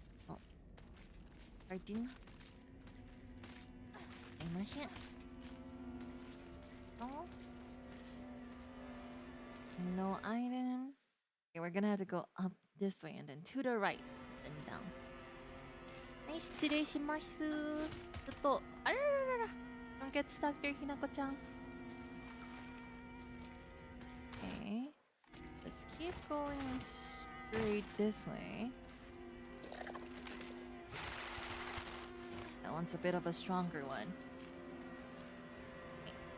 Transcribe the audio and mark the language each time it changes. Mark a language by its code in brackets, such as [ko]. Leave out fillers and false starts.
[en] Oh. Pardon. Oh. No item. Okay, we're gonna have to go up this way and then to the right and down. [ja] はい、失礼します。ちょっと、あららららら。 [en] Don't get stuck there, ひなこちゃん。 Okay. Let's keep going straight this way. That one's a bit of a stronger one. Okay.